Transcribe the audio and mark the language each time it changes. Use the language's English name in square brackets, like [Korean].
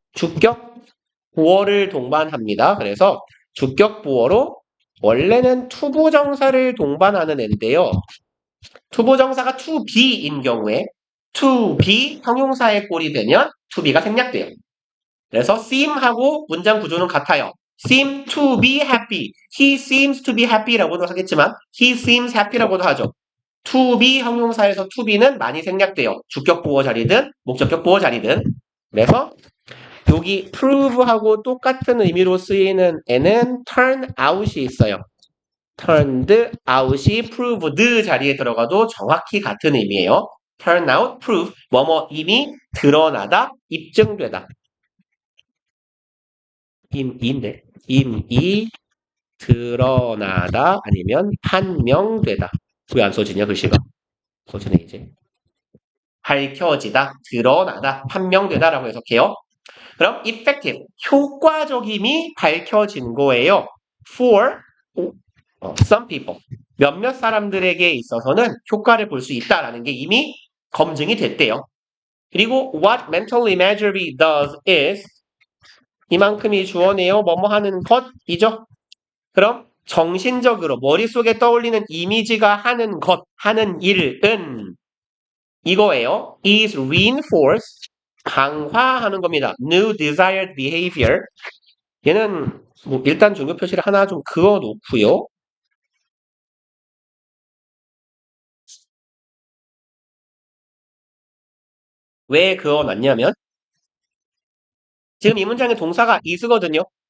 [Korean] 주격 보어를 동반합니다. 그래서 주격 보어로 원래는 투부정사를 동반하는 애인데요. 투부정사가 to be인 경우에 to be 형용사의 꼴이 되면 to be가 생략돼요. 그래서 seem하고 문장 구조는 같아요. [English] seem to be happy. He seems to be happy [Korean] 라고도 하겠지만 [English] he seems happy [Korean] 라고도 하죠. to be 형용사에서 to be는 많이 생략돼요. 주격 보어 자리든 목적격 보어 자리든. 그래서 여기 prove하고 똑같은 의미로 쓰이는 애는 turn out이 있어요. turned out이 proved 자리에 들어가도 정확히 같은 의미예요. turn out, prove, 뭐뭐 이미 드러나다, 입증되다. 임이 드러나다 아니면 판명되다. 왜 안 써지냐 글씨가? 써지네 이제. 밝혀지다, 드러나다, 판명되다라고 해석해요. 그럼 effective, 효과적임이 밝혀진 거예요. [English] For some people, [Korean] 몇몇 사람들에게 있어서는 효과를 볼 수 있다라는 게 이미 검증이 됐대요. 그리고 [English] what mental imagery does is [Korean] 이만큼이 주어네요. 뭐뭐 하는 것이죠. 그럼 정신적으로 머릿속에 떠올리는 이미지가 하는 것, 하는 일은 이거예요. [English] is reinforce, [Korean] 강화하는 겁니다. [English] new desired behavior. [Korean] 얘는 뭐 일단 종교 표시를 하나 좀 그어 놓고요. 왜 그어 놨냐면 지금 이 문장의 동사가 is거든요.